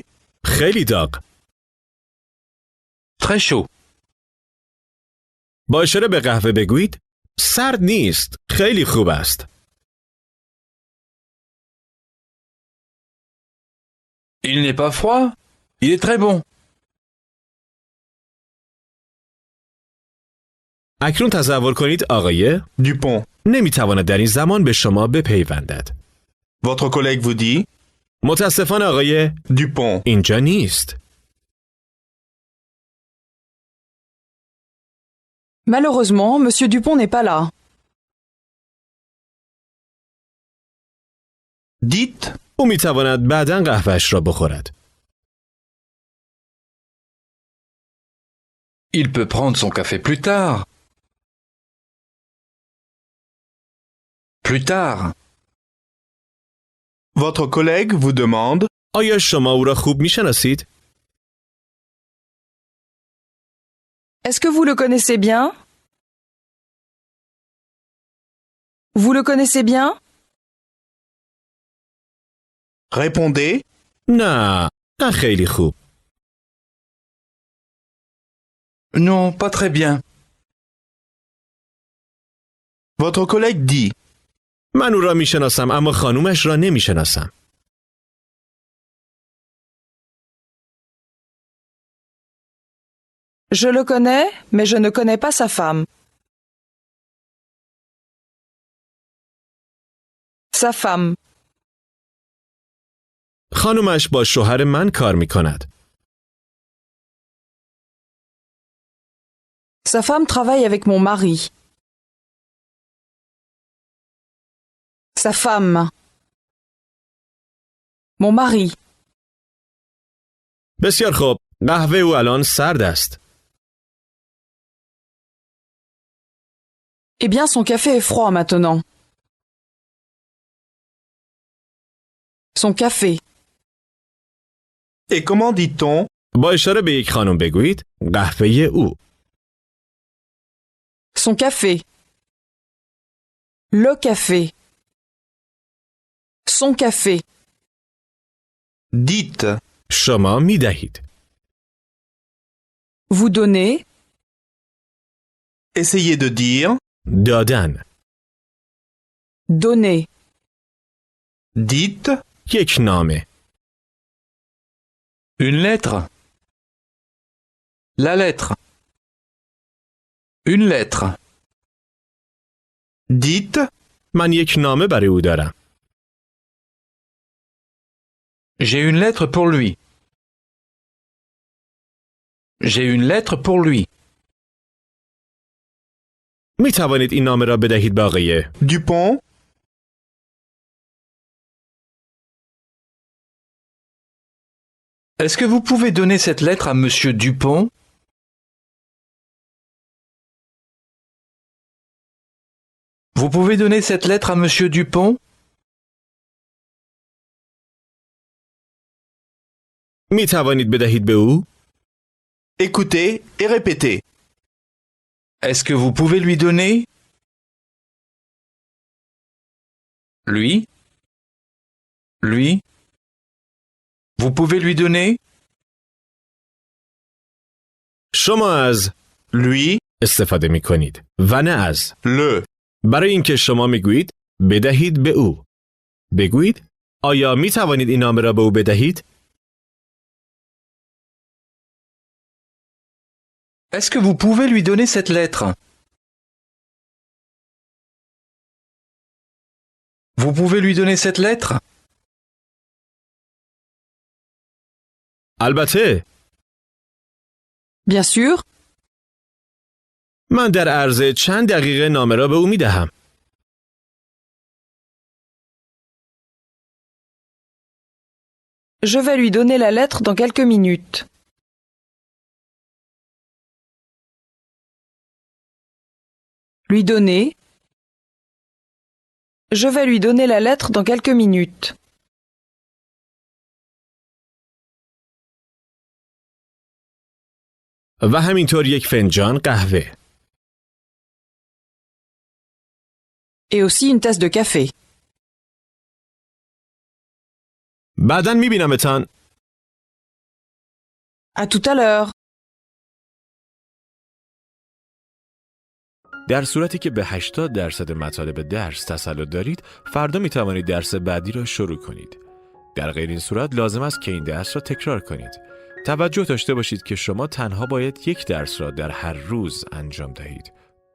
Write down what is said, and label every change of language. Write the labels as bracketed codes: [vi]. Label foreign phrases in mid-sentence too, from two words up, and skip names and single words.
[fa] خیلی داغ. [fr] Très chaud. [fa] با اشاره به قهوه بگویید سرد نیست. خیلی خوب است. [fr] Il n'est pas froid. Il est très bon. [fa] اکنون تصور کنید آقای Dupont. نمیتواند در این زمان به شما بپیوندد. [fr] Votre collègue vous dit [fa] متاسفانه آقای Dupont. اینجا نیست. [fr] Malheureusement, Monsieur Dupont n'est pas là. Dites [fa] او میتواند بعداً قهوهش را بخورد. [fr] Il peut prendre son café plus tard. Plus tard. votre collègue vous demande [fa] آیا شما او را خوب میشناسید؟ [fr] Est-ce que vous le connaissez bien? Vous le connaissez bien? Répondez [fa] نه خیلی خوب. [fr] Non, pas très bien. Votre collègue dit [fa] من او را میشناسم اما خانومش را نمیشناسم. [fr] Je le connais, mais je ne connais pas sa femme. Sa femme. [fa] خانومش با شوهر من کار میکند. [fr] Sa femme travaille avec mon mari. Sa femme. Mon mari. [fa] بسیار خوب. قهوه او الان سرد است. [fr] Eh bien, son café est froid maintenant. Son café. Et comment dit-on [fa] با اشاره به یک خانم بگویید قهوه او. [fr] Son café. Le café. Son café. Dites [fa] شما میدهید. [fr] Vous donnez. Essayez de dire [fa] دادن. [fr] Donner. Dites [fa] یک نامه. [fr] Une lettre. La lettre. Une lettre. Dites [fa] من یک نامه برای او دارم. [fr] J'ai une lettre pour lui. J'ai une lettre pour lui. [fa] می توانید این نامه را بدهید به آقای Dupont [fr] Est-ce que vous pouvez donner cette lettre à Monsieur Dupont? Vous pouvez donner cette lettre à Monsieur Dupont? [fa] می توانید بدهید به او؟ [fr] Écoutez et répétez. Est-ce que vous pouvez lui donner? Lui? Lui? Vous pouvez lui donner? [fa] شما از Lui, استفاده می کنید و نه از. le. برای اینکه شما میگویید بدهید به او. بگویید آیا می توانید این نامه را به او بدهید؟ [fr] Est-ce que vous pouvez lui donner cette lettre? Vous pouvez lui donner cette lettre? [fa] البته [fr] Bien sûr. [fa] من در عرض چند دقیقه نامه را به او می دهم. [fr] Je vais lui donner la lettre dans quelques minutes. Lui donner. Je vais lui donner la lettre dans quelques minutes. [fa] و همینطور یک فنجان قهوه. [fr] Et aussi une tasse de café. [fa] بعداً می بینمتان. [fr] À tout à l'heure. [fa] در صورتی که به 80% مطالب درس تسلط دارید، فردا می توانید درس بعدی را شروع کنید. در غیر این صورت لازم است که این درس را تکرار کنید. توجه داشته باشید که شما تنها باید یک درس را در هر روز انجام دهید.